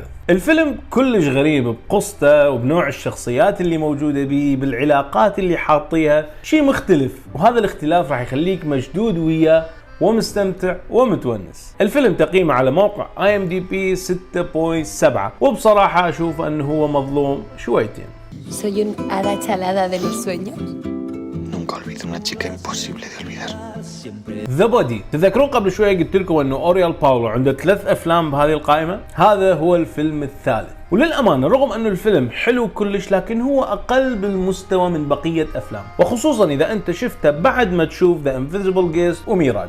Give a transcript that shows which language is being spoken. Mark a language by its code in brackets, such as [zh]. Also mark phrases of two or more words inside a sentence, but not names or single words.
[ar] الفيلم كلش غريب بقصته وبنوع الشخصيات اللي موجودة به، بالعلاقات اللي حاطيها شيء مختلف، وهذا الاختلاف راح يخليك مشدود وياه ومستمتع ومتونس. الفيلم تقييمه على موقع IMDb 6.7، وبصراحة أشوف أنه هو مظلوم شويتين. [es] Soy un hada chalada de los sueños. Nunca olvido una chica imposible de olvidar. [ar] ذا بودي. تذكرون قبل شوية قلت لكم أنه أوريال باولو عنده 3 أفلام بهذه القائمة؟ هذا هو الفيلم الثالث، وللأمانة رغم أنه الفيلم حلو كلش لكن هو أقل بالمستوى من بقية أفلام، وخصوصا إذا أنت شفته بعد ما تشوف The Invisible Guest وميراج.